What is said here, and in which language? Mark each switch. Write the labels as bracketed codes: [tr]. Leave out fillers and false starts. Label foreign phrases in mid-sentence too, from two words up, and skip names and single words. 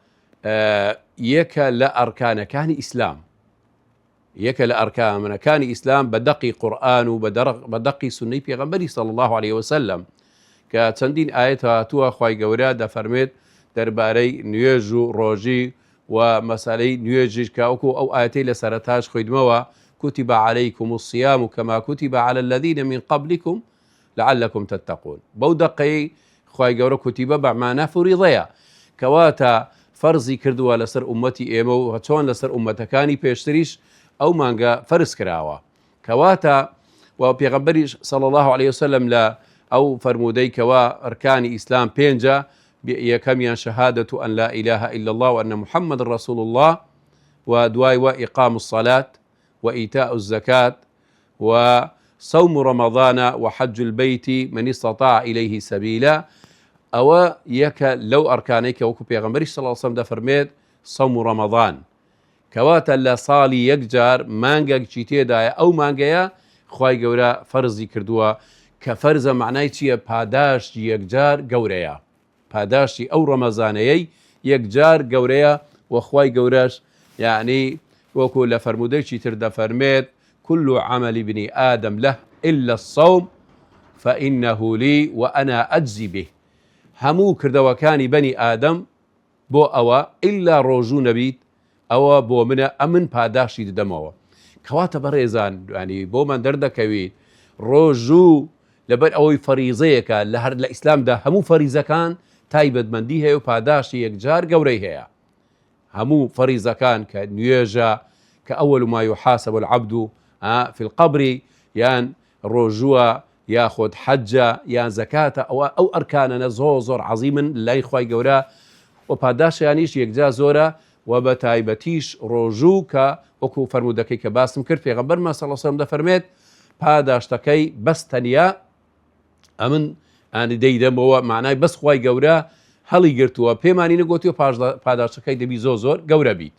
[ckb] یەکە لە ئەرکانەکانی ئیسلام، یەکە لە ئەرکانەکانی ئیسلام بە دەقی قورئان و بە دەقی سونەی پێغەمبەری [ar] صلی الله عليه وسلم [ckb] کە چەندین ئاەت هاتووە خوای گەورە دەفەرمێت دەربارەی نوێژ و ڕۆژی و مەسەلەی نوێژیش کە وەکو ئەو ئاەتەی لە سەرەتاش خوێندمەوە [ar] كتب عليكم الصيام كما كتب على الذين من قبلكم لعلكم تتقون. [ckb] بەو دەقەی خوای گەورە کوتیبە بەمانە فوریضەیە کەواتە فەرزی کردووە لەسەر ئومەتی ئێمە و چۆن لەسەر ئومەتەکانی پێشتریش ئەو مانگە فەرز کراوە. کەواتە و پێغەمبەریش [ar] صلی الله عليه وسلم [ckb] لە ئەو فەرموودەی کەوا ئەرکانی ئیسلام 5 یەکەمیان شەهادەت [ar] أن لا إله إلا الله وأن محمد رسول الله [ckb] و دوای [ar] وإقام الصلاة وإيتاء الزكاة وصوم رمضان وحج البيت من استطاع إليه سبيلا. [ckb] ئەوە یەکە لەو ئەرکانەی کە وەکو پێغەمبەری [ar] صلی الله عليه وسلم [ckb] دەفەرمێت [ar] صوم رمضان [ckb] کەواتە لە ساڵی یەکجار مانگێکی تێدایە ئەو مانگەیە خوای گەورە فەرزی کردووە کە فەرزە معنای چییە؟ پاداشتی یەکجار گەورەیە، پاداشتی ئەو ڕەمەزانەیەی یەکجار گەورەیە و خوای گەورەش یعنی وەکو لە فەرموودەیەکی تر دەفەرمێت [ar] كل عمل بني آدم له إلا الصوم فإنه لي وأنا أجزي به. [ckb] هەموو کردەوەکانی بەنی ئادەم بۆ ئەوە ئیلا ڕۆژوو نەبیت ئەوە بۆ منە ئەمن پاداشی دەدەمەوە. کەواتە بەڕێزان ینی بۆمان دەردەکەویت ڕۆژوو لەبەر ئەوەی فەریزەیەکە لە هەر لە ئیسلامدا هەموو فەریزەکان تایبەتمەندی هەیە و پاداشی یەکجار گەورەی هەیە. هەموو فەریزەکان کە نوێژە کە [ar] ئەوەل ما يحاسب العبد في القبر [ckb] یان ڕۆژووە یاخۆت حەجە یان زەکاتە ئەو ئەرکانەنە زۆر عەزیمن لای خوای گەورە و پاداشیانیش یەکجا زۆرە و بە تایبەتیش ڕۆژوو کە وەکو فەرموودەکەی کە باسم کرد پێغەمبەرمان [ar] صلی الله علیه و سلم [ckb] دەفەرمێت پاداشتەکەی بەس تەنیا ئەمن ئانی دەیدەمەوە معنای بەس خوای گەورە هەڵی گرتووە پێمانی نەگوتیوە پاداشتەکەی دەبی زۆر گەورە بیت.